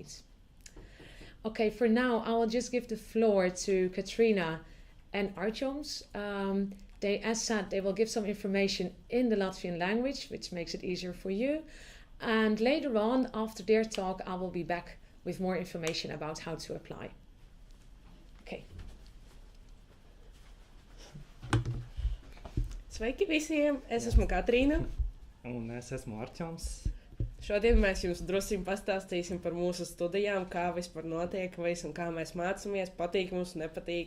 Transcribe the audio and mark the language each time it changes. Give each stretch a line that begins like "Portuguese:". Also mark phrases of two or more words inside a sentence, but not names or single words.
English: Okay, for now, I will just give the floor to Katrina and Artjoms. As said, they will give some information in the Latvian language, which makes it easier for you. And later on, after their talk, I will be back with more information about how to apply. Okay.
Latvian: Sveiki visiem! Es esmu Katrīna. Un es esmu Artjoms. Šodien mēs jums drusciņ pastāstīsim par mūsu studijām, kā vispār notiek, un kā mēs mācāmies, patīk mums, nepatīk.